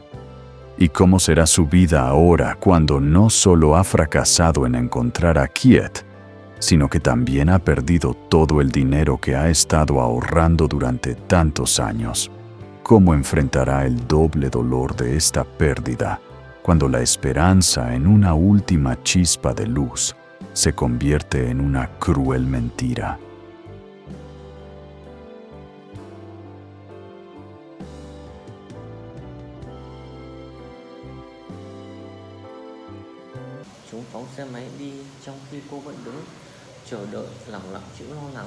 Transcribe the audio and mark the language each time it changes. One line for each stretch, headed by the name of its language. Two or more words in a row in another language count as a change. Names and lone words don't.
Spanish: ¿Y cómo será su vida ahora cuando no solo ha fracasado en encontrar a Kiet, sino que también ha perdido todo el dinero que ha estado ahorrando durante tantos años? ¿Cómo enfrentará el doble dolor de esta pérdida cuando la esperanza en una última chispa de luz se convierte en una cruel mentira?
Vietnamese: Chúng phóng xe máy đi trong khi cô vẫn đứng chờ đợi, lẳng lặng chịu lo lắng.